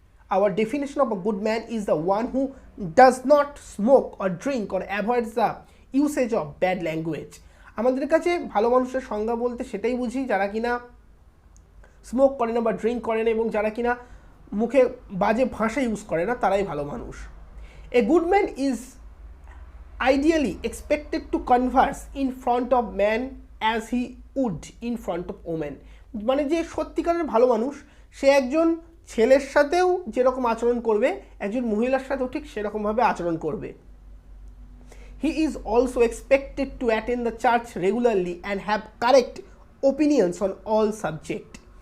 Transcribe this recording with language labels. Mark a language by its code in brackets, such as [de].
[en] Our definition of a good man is the one who does not smoke or drink or avoids the usage of bad language. [bn] আমাদের কাছে ভালো মানুষের সংজ্ঞা বলতে সেটাই বুঝি যারা কিনা স্মোক করে না বা ড্রিঙ্ক করে না এবং যারা কিনা মুখে বাজে ভাষা ইউজ করে না, তারাই ভালো মানুষ। [en] A good man is ideally expected to converse in front of man as he would in front of women। [bn] মানে যে সত্যিকারের ভালো মানুষ, সে একজন ছেলের সাথেও যেরকম আচরণ করবে, একজন মহিলার সাথেও ঠিক সেরকমভাবে আচরণ করবে। [en] He is also expected to attend the church regularly and have correct opinions on all subject।